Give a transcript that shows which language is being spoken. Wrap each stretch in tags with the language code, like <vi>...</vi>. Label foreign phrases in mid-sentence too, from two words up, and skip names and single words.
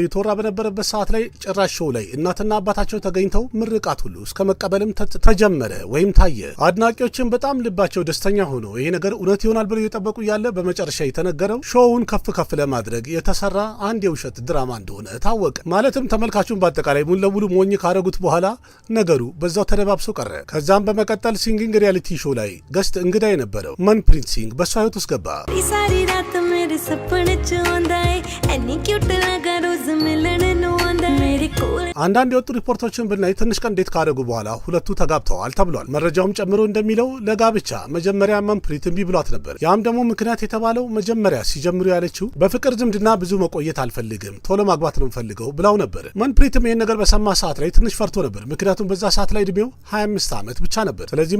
<am>እየተወራ በነበረበት ሰዓት ላይ ጭራሽ ሾው ላይ እናትና አባታቸው ተገኝተው ምርቃት ሁሉ እስከ መቀበልም ተጀመረ ወይም ታየ። አድናቂዎችን በጣም ልባቸው ደስተኛ ሆኖ ይሄ ነገር እውነት ይሆናል ብለው እየጠበቁ ያለ በመጨረሻ የተነገረው ሾውን ከፍ ለማድረግ የተሰራ አንድ የውሸት ድራማ እንደሆነ ታወቀ። ማለትም ተመልካቹን በአጠቃላይ ሙሉ ለሙሉ ሞኝ ካረጉት በኋላ ነገሩ በዛው ተደባብሶ ቀረ። ከዛም በመቀጠል</am> <en>singing reality show</en> <am>ላይ ገስት እንግዳ የነበረው መንፕሪት ሲንግ በሷ ህይወት ውስጥ ገባ።</am> <pa>ਸਾਰੀ ਰਾਤ ਮੇਰੇ ਸੁਪਨੇ ਚ ਆਂਦਾ ਹੈ ਏਨੀ ਕਿਊਟ ਲਗਾ ਰੋਜ਼ ਮਿਲਣੇ ਨੂੰ ਆਂਦਾ ਮੇਰੀ ਕੋਲ</pa> <am>አንዳንድ የወጡ ሪፖርቶችን ብናይ ትንሽ ቀን ዴት ካደረጉ በኋላ ሁለቱ ተጋብተዋል ተብሏል። መረጃውም ጨምሮ እንደሚለው ለጋብቻ መጀመሪያ መንፕሪት እምቢ ብሏት ነበር። ያም ደግሞ ምክንያት የተባለው መጀመሪያ ሲጀምሩ ያለችው በፍቅር ዝምድና ብዙ መቆየት አልፈልግም፣ ቶሎ ማግባት ነው ፈልገው ብላው ነበር። መንፕሪትም ይሄን ነገር በሰማ ሰዓት ላይ ትንሽ ፈርቶ ነበር። ምክንያቱም በዛ ሰዓት ላይ እድሜው 25 ዓመት ብቻ ነበር። ስለዚህ</am>